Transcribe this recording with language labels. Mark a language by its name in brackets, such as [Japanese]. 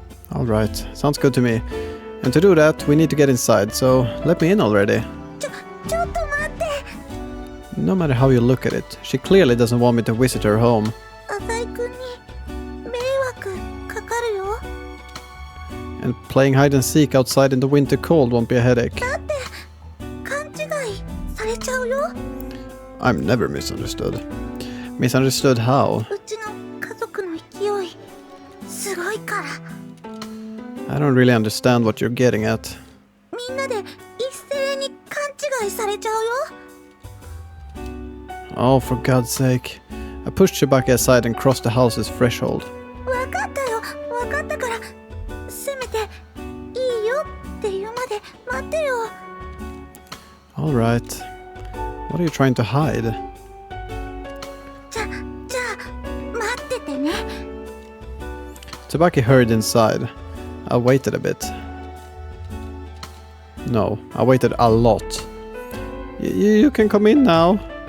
[English] Alright, sounds good to me. And to do that, we need to get inside, so let me in already. [Japanese] ちょっと待って。 [English] No matter how you look at it, she clearly doesn't want me to visit her home. [Japanese] 浅井君に迷惑かかるよ。 [English] And playing hide and seek outside in the winter cold won't be a headache. [Japanese] だって勘違いされちゃうよ。 [English] I'm never misunderstood. Misunderstood how? [Japanese] うちの家族の勢いすごいから。 [English] I don't really understand what you're getting at. [Japanese] みんなで一斉に勘違いされちゃうよ。 [English] Oh, for God's sake. I pushed Tsubaki aside and crossed the house's threshold. [Japanese] わかったよ、わかったから。せめていいよって言うまで待ってよ。 [English] Alright. What are you trying to hide? [Japanese] じゃあ待っててね。 [English] Tsubaki hurried inside. I waited a bit. No, I waited a lot. You can come in now.